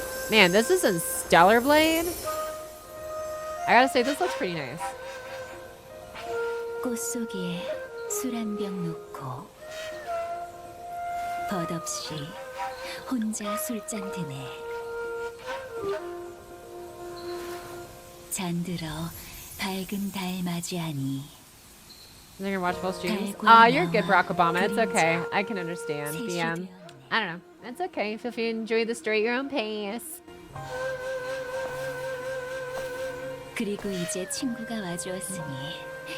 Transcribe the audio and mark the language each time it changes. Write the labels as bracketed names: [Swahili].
[English] Man, this is in Stellar Blade. I gotta say, this looks pretty nice. [Korean] 꽃 속에 술 한 병 놓고 버릇없이 혼자 술잔 드네. 잠들어 밝은 달 맞이하니. [English] You're gonna watch both streams? You're good, Barack Obama. It's okay. I can understand. BM. I don't know. It's okay. Feel free to enjoy the story at your own pace. [Korean] 그리고 이제 친구가 와주었으니.